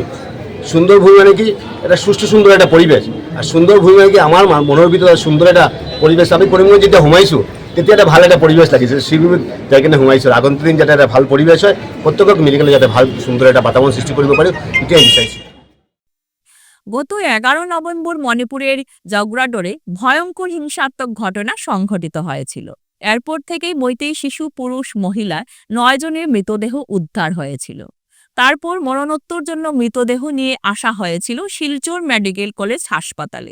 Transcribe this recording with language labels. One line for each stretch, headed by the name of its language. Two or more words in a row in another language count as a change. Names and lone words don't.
Assamese: সুন্দৰ ভূমি মানে কি এটা সুস্থ সুন্দৰ এটা পৰিৱেশ, আৰু সুন্দৰ ভূমি মানে কি আমাৰ মনৰ ভিতৰত সুন্দৰ এটা পৰিৱেশ। আমি কৰিমগঞ্জ যেতিয়া সোমাইছোঁ তেতিয়া এটা ভাল এটা পৰিৱেশ লাগিছে, শ্ৰীভূমিত যাই কিনে সোমাইছোঁ। আগন্তুক দিন যাতে এটা ভাল পৰিৱেশ হয়, প্ৰত্যেকক মিলি কিনে যাতে ভাল সুন্দৰ এটা বাতাবৰণ সৃষ্টি কৰিব পাৰোঁ, এতিয়াই বিচাৰিছোঁ।
Bangla: গত 11 নভেম্বর মণিপুরের জগরাডোরে ভয়ঙ্কর হিংসাত্মক ঘটনা সংঘটিত হয়েছিল। এরপর থেকেই মৈতেই শিশু, পুরুষ, মহিলা 9 জনের মৃতদেহ উদ্ধার হয়েছিল। তারপর মরণোত্তর জন্য মৃতদেহ নিয়ে আসা হয়েছিল শিলচর মেডিকেল কলেজ হাসপাতালে।